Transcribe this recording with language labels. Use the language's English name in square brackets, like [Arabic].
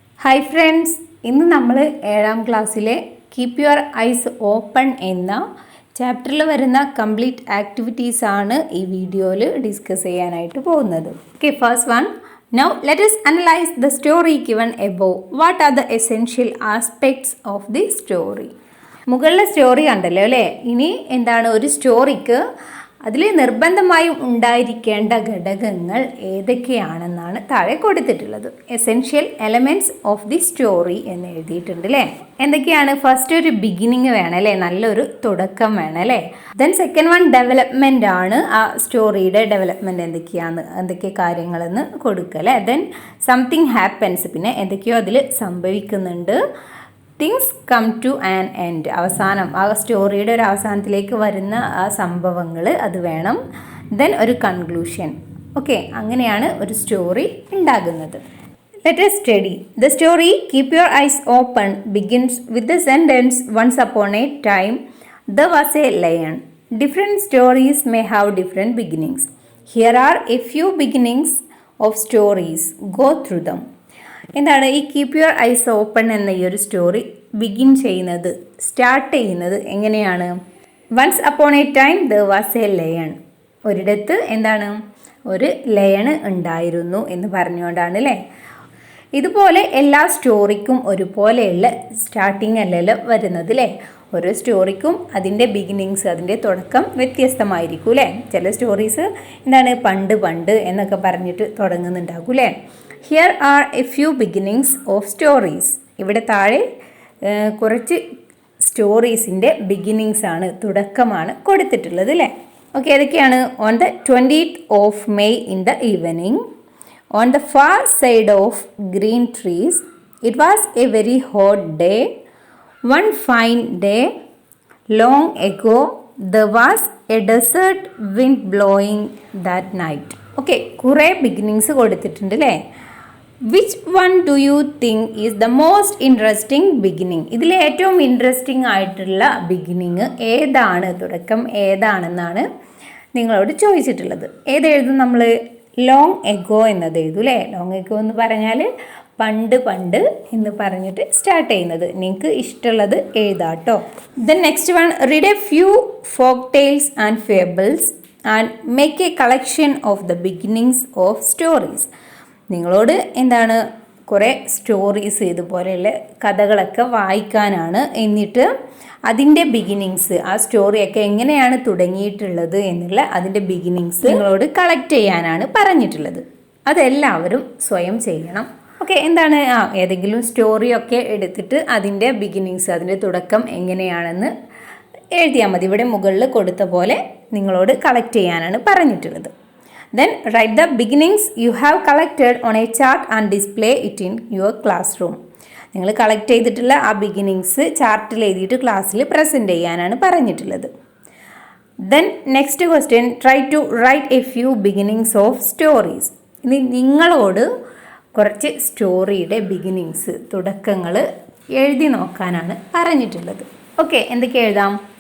[Malayalam] Hi friends, ഇന്ന് നമ്മൾ 7ാം ക്ലാസ്സിലെ കീപ്പ് യുവർ ഐസ് ഓപ്പൺ എന്ന ചാപ്റ്ററിൽ വരുന്ന കംപ്ലീറ്റ് ആക്ടിവിറ്റീസ് ആണ് ഈ വീഡിയോയിൽ ഡിസ്കസ് ചെയ്യാനായിട്ട് പോകുന്നത്. Okay, first one. [English] Now let us analyze the story given above. What are the essential aspects of the story? [Malayalam] മുകളിലെ സ്റ്റോറി കണ്ടല്ലോ അല്ലേ. ഇനി എന്താണ് ഒരു സ്റ്റോറിക്ക് അതിൽ നിർബന്ധമായും ഉണ്ടായിരിക്കേണ്ട ഘടകങ്ങൾ ഏതൊക്കെയാണെന്നാണ് താഴെ കൊടുത്തിട്ടുള്ളത്. [English] essential elements of the story [Malayalam] എന്ന് എഴുതിയിട്ടുണ്ട് അല്ലേ. എന്തൊക്കെയാണ്? ഫസ്റ്റ് ഒരു ബിഗിനിങ് വേണം അല്ലേ, നല്ലൊരു തുടക്കം വേണം അല്ലേ. ദെൻ സെക്കൻഡ് വൺ ഡെവലപ്മെൻ്റ് ആണ്, ആ സ്റ്റോറിയുടെ ഡെവലപ്മെൻറ്റ് എന്തൊക്കെ കാര്യങ്ങളെന്ന് കൊടുക്കുക അല്ലേ. [English] then something happens, [Malayalam] പിന്നെ എന്തൊക്കെയോ അതിൽ സംഭവിക്കുന്നുണ്ട്. [English] things come to an end, [Malayalam] അവസാനം ആ സ്റ്റോറിയുടെ ഒരു അവസാനത്തിലേക്ക് വരുന്ന ആ സംഭവങ്ങൾ അത് വേണം. ദെൻ ഒരു കൺക്ലൂഷൻ. ഓക്കെ, അങ്ങനെയാണ് ഒരു സ്റ്റോറി ഉണ്ടാകുന്നത്. [English] Let us study. The story Keep Your Eyes Open begins with the sentence Once upon a time there was a lion. Different stories may have different beginnings. Here are a few beginnings of stories. Go through them. [Malayalam] എന്താണ് ഈ keep your eyes open എന്ന ഈ ഒരു story begin ചെയ്യുന്നത്, start ചെയ്യുന്നത് എങ്ങനെയാണ്? [English] Once upon a time there was a lion. [Malayalam] ഒരിടത്ത് എന്താണ് ഒരു ലയൺ ഉണ്ടായിരുന്നു എന്ന് പറഞ്ഞുകൊണ്ടാണ് അല്ലേ. ഇതുപോലെ എല്ലാ സ്റ്റോറിക്കും ഒരുപോലെയുള്ള സ്റ്റാർട്ടിങ് അല്ലല്ലോ വരുന്നത് അല്ലേ. ഓരോ സ്റ്റോറിക്കും അതിൻ്റെ ബിഗിനിങ്സ്, അതിൻ്റെ തുടക്കം വ്യത്യസ്തമായിരിക്കും അല്ലേ. ചില സ്റ്റോറീസ് എന്താണ് പണ്ട് എന്നൊക്കെ പറഞ്ഞിട്ട് തുടങ്ങുന്നുണ്ടാകും അല്ലേ. [English] Here are a few beginnings of stories. [Malayalam] ഇവിടെ താഴെ കുറച്ച് സ്റ്റോറീസിൻ്റെ ബിഗിനിങ്സ് ആണ്, തുടക്കമാണ് കൊടുത്തിട്ടുള്ളത് അല്ലേ. ഓക്കെ, ഏതൊക്കെയാണ്? [English] On the 20th of May in the evening, on the far side of green trees, it was a very hot day. One fine day, long ago, there was a desert wind blowing that night. [Malayalam] Okay, കുറേ beginnings കൊടുത്തിട്ടുണ്ട് അല്ലേ. [English] Which one do you think is the most interesting beginning? [Malayalam] ഇതിൽ ഏറ്റവും interesting ആയിട്ടുള്ള beginning ഏതാണ്, തുടക്കം ഏതാണെന്നാണ് നിങ്ങളോട് ചോദിച്ചിട്ടുള്ളത്. ഏതെഴുതും നമ്മൾ? ലോങ് എഗോ എന്നത് എഴുതും അല്ലേ. ലോങ് എഗോ എന്ന് പറഞ്ഞാൽ പണ്ട് എന്ന് പറഞ്ഞിട്ട് സ്റ്റാർട്ട് ചെയ്യുന്നത്. നിങ്ങൾക്ക് ഇഷ്ടമുള്ളത് എഴുതാട്ടോ. [English] Then next one, read a few folk tales and fables and make a collection of the beginnings of stories. [Malayalam] നിങ്ങളോട് എന്താണ് കുറേ സ്റ്റോറീസ്, ഇതുപോലെയുള്ള കഥകളൊക്കെ വായിക്കാനാണ്. എന്നിട്ട് അതിൻ്റെ ബിഗിനിങ്സ്, ആ സ്റ്റോറിയൊക്കെ എങ്ങനെയാണ് തുടങ്ങിയിട്ടുള്ളത് എന്നുള്ള അതിൻ്റെ ബിഗിനിങ്സ് നിങ്ങളോട് കളക്ട് ചെയ്യാനാണ് പറഞ്ഞിട്ടുള്ളത്. അതെല്ലാവരും സ്വയം ചെയ്യണം. ഓക്കെ, എന്താണ് ഏതെങ്കിലും സ്റ്റോറിയൊക്കെ എടുത്തിട്ട് അതിൻ്റെ ബിഗിനിങ്സ്, അതിൻ്റെ തുടക്കം എങ്ങനെയാണെന്ന് എഴുതിയാൽ മതി. ഇവിടെ മുകളിൽ കൊടുത്ത പോലെ നിങ്ങളോട് കളക്ട് ചെയ്യാനാണ് പറഞ്ഞിട്ടുള്ളത്. [English] Then write the beginnings you have collected on a chart and display it in your classroom. [Malayalam] നിങ്ങൾ കളക്ട് ചെയ്തിട്ടുള്ള ആ ബിഗിനിങ്സ് ചാർട്ടിൽ എഴുതിയിട്ട് ക്ലാസ്സിൽ പ്രസൻറ്റ് ചെയ്യാനാണ് പറഞ്ഞിട്ടുള്ളത്. [English] Then next question, try to write a few beginnings of stories. [Malayalam] ഇനി നിങ്ങളോട് കുറച്ച് സ്റ്റോറിയുടെ ബിഗിനിങ്സ്, തുടക്കങ്ങൾ എഴുതി നോക്കാനാണ് പറഞ്ഞിട്ടുള്ളത്. ഓക്കെ, എന്തൊക്കെ എഴുതാം?